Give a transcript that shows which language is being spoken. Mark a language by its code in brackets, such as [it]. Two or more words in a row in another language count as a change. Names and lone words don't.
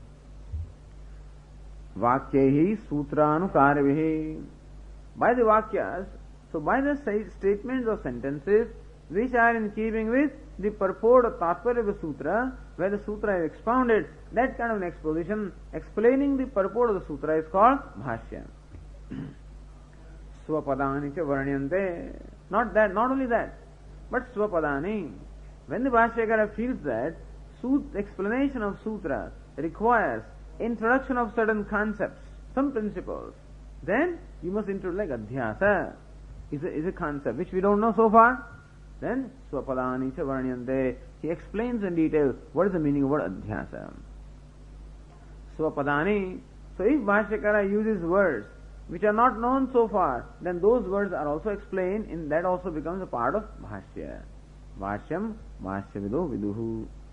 [sa] Vakyehi sutranukarvihi. [en] By the vakyas, so by the statements or sentences which are in keeping with the purport or tatparya of the sutra, where the sutra is expounded, that kind of an exposition explaining the purport of the sutra is called Bhashya. [sa] Swapadani cha varanyante. [en] Not only that, but Swapadani. When the Bhashyakara feels that explanation of sutra requires introduction of certain concepts, some principles, then you must introduce like adhyasa is a concept which we don't know so far. [sa] Then Swapadani cha varanyante. [en] He explains in detail what is the meaning of word adhyasa. [sa] Swapadani. [en] So if Bhashyakara uses words which are not known so far, then those words are also explained, and that also becomes a part of Bhashya. [sa] Bhashyam Bhashyavido Viduhu.